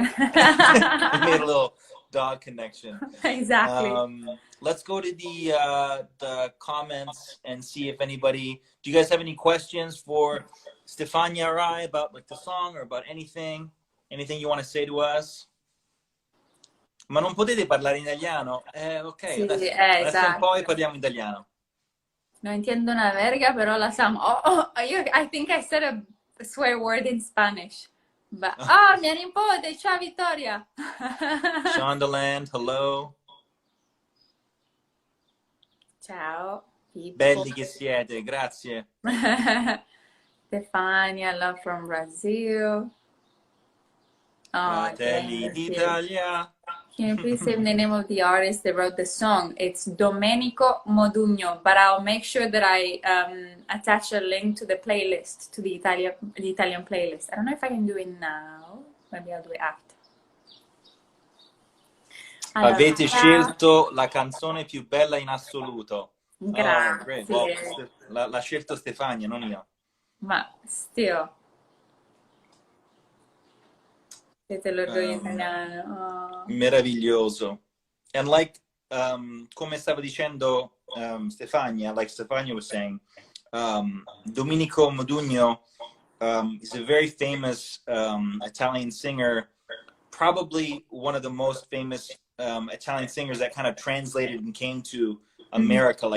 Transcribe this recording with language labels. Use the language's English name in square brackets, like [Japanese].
[English] We made a little dog connection. Exactly. Let's go to the comments and see if anybody. Do you guys have any questions for Stefania or I about like the song or about anything? Anything you want to say to us? [Italian] Ma non potete parlare in italiano? Ok, Sì, adesso un po' e esatto. parliamo italiano. [Spanish] Non entiendo una verga, però la Sam. [English] I think I said a swear word in Spanish. But, [Italian] mia nipote, ciao Vittoria. [English] Shondaland, hello. Ciao, people. [Italian] Belli che siete, grazie. [English] Stefania, love from Brazil. Oh, [Italian] Fratelli d'Italia. [English] Can you please say the name of the artist that wrote the song? It's Domenico Modugno, but I'll make sure that I attach a link to the playlist, to the Italian playlist. I don't know if I can do it now. Maybe I'll do it after. [Italian] Allora, Avete scelto la canzone più bella in assoluto. Grazie. [English] Oh, great. Well, [Italian] l'ha scelto Stefania, non io. Ma [English] still. [Italian] Siete l'orgoglio italiano. Oh. Meraviglioso. [English] And like, [Italian] come stava dicendo Stefania, [English] like Stefania was saying, Domenico Modugno is a very famous Italian singer, probably one of the most famous Italian singers that kind of translated and came to America.